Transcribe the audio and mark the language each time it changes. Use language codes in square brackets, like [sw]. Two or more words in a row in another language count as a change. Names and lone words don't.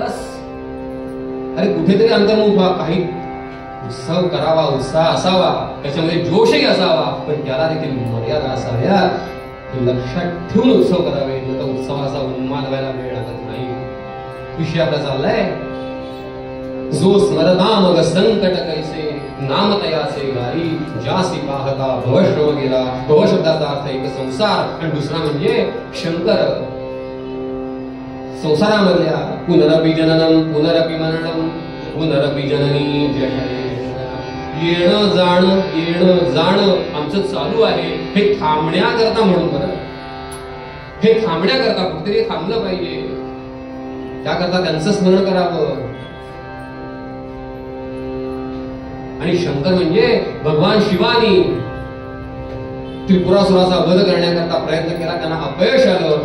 [mr] बस अरे कुठेतरी अंतर्मुख व्हा. काही उत्सव करावा, उत्साह असावा, त्याच्यामध्ये जोशही असावा, पण त्याला देखील मर्यादा असाव्या हे लक्षात ठेवून उत्सव करावे. तर उत्सवाचा उन्माद व्हायला वेळ लागत नाही. विषय आपला चाललाय जो स्मरता मग संकट कैसे नाम तयाचे गाई जासी पाहता भवश्रव गेला. भव शब्दाचा अर्थ एक संसार आणि दुसरा म्हणजे शंकर. [sa] संसारामधल्या पुनरपि जननम पुनरपि मरणम पुनरपि जननी जठरे. [mr] येणं जाणं आमचं चालू आहे. हे थांबण्याकरता म्हणून बरं. हे थांबण्याकरता कुठेतरी थांबलं पाहिजे. त्याकरता त्यांचं स्मरण करावं. आणि शंकर म्हणजे भगवान शिवानी त्रिपुरासुराचा वध करण्याकरता प्रयत्न केला, त्यांना अपयश आलं.